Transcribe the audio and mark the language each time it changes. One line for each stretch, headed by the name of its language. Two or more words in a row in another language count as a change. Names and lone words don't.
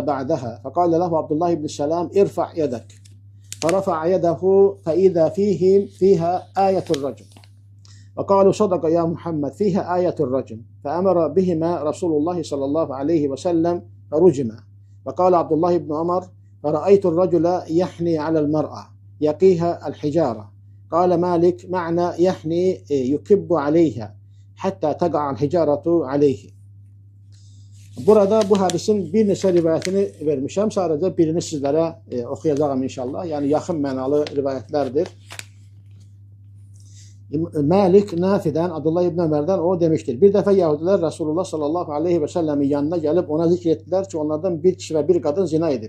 Arabic: بعدها فقال له عبد الله بن سلام ارفع يدك فرفع يده فإذا فيها آية الرجم وقالوا صدق يا محمد فيها آية الرجم فأمر بهما رسول الله صلى الله عليه وسلم فرجما وقال عبد الله بن عمر فرأيت الرجل يحني على المرأة يقيها الحجارة قال مالك معنى يحني يكب عليها حتى تقع الحجارة عليه.
Azerbaijani: Burada bu hadisin bir neçə rivayətini vermişəm. Sadəcə birini sizlərə oxuyacağım inşallah. Yəni yaxın mənalı rivayətlərdir. Malik Nafi'dən, Abdullah ibn Ömərdən o demişdir. Bir dəfə Yahudilər Rasulullah
Arabic: صلى الله عليه وسلم
Azerbaijani: yanına gəlib ona zikr etdilər ki, onlardan bir kişi və bir qadın zina edib.